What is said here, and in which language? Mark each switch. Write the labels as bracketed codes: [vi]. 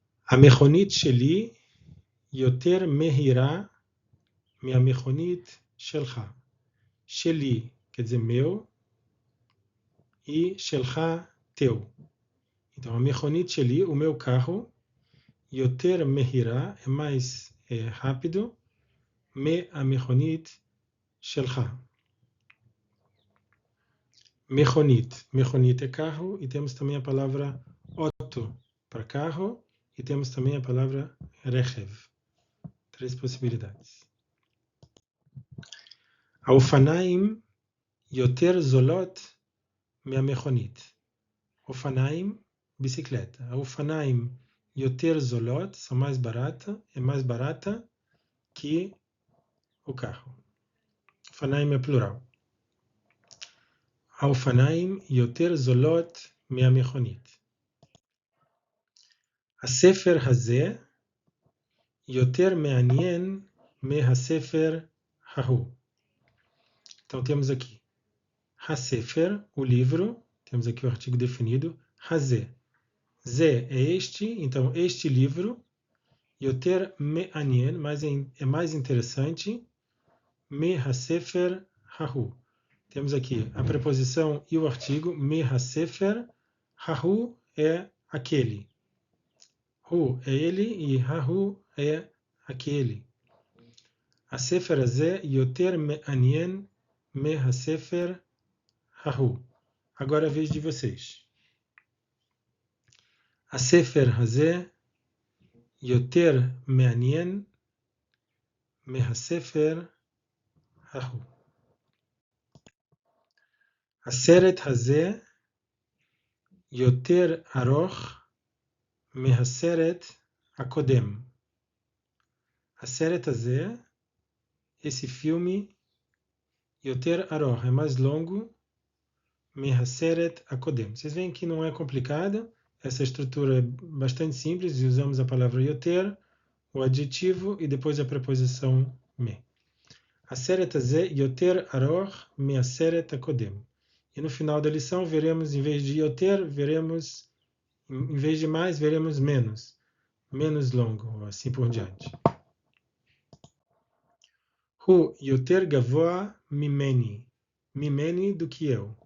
[he] המכונית שלי יותר מהירה מהמכונית שלך. [pt] שלי, quer dizer meu, e שלך, teu. Então, [he] a mechonit sheli, [pt] o meu carro, [he] yoter mehira, [pt] é mais rápido, [he] me a mechonit shelcha. [pt] Mechonit. Mechonit é carro, e temos também a palavra auto para carro, e temos também a palavra rechev. 3 possibilidades. [he] האופניים יותר זולות מהמכונית. [pt] אופניים, bicicleta. [he] האופניים יותר זולות, [pt] são mais barata, é mais barata que o carro. אופניים é plural. [he] האופניים יותר זולות מהמכונית. הספר הזה יותר מעניין מהספר ההוא. [pt] Então temos aqui הספר, o livro, temos aqui o artigo definido, הזה. זה é este, então este livro, [he] יותר מעניין, [pt] mas é mais interessante, [he] מהספר ההוא. [pt] Temos aqui a preposição e o artigo, מהספר, ההוא é aquele. הוא é ele e ההוא é aquele. [he] הספר הזה יותר מעניין מהספר ההוא. [pt] Agora a vez de vocês. [he] הספר הזה יותר מעניין מהספר ההוא. הסרט הזה יותר ארוך מהסרט הקודם. הסרט הזה, [pt] esse filme, [he] יותר ארוך, [pt] é mais longo, [he] מהסרט הקודם. [pt] Vocês veem que não é complicada, essa estrutura é bastante simples, e usamos a palavra יותר, o adjetivo e depois a preposição me. [he] הסרט הזה יותר ארוך מהסרט הקודם. [pt] E no final da lição veremos, em vez de yoter, veremos, em vez de mais, veremos menos. Menos longo, assim por diante. [he] הוא יותר גבוה ממני. ממני [pt] do que eu.